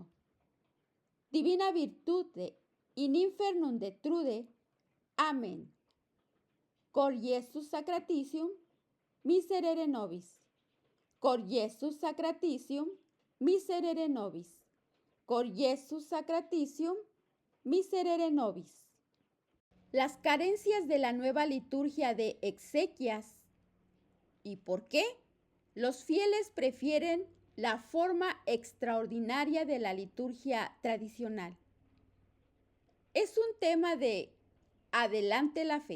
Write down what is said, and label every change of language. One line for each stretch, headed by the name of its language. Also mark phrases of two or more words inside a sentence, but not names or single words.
Latin: Divina virtute in infernum detrude. Amén. Cor Iesus sacratitium, miserere nobis. Cor Iesus sacratitium, miserere nobis. Cor Iesus sacratitium, miserere nobis.
Spanish: Las carencias de la nueva liturgia de exequias. ¿Y por qué? Los fieles prefieren la forma extraordinaria de la liturgia tradicional. Es un tema de adelante la fe.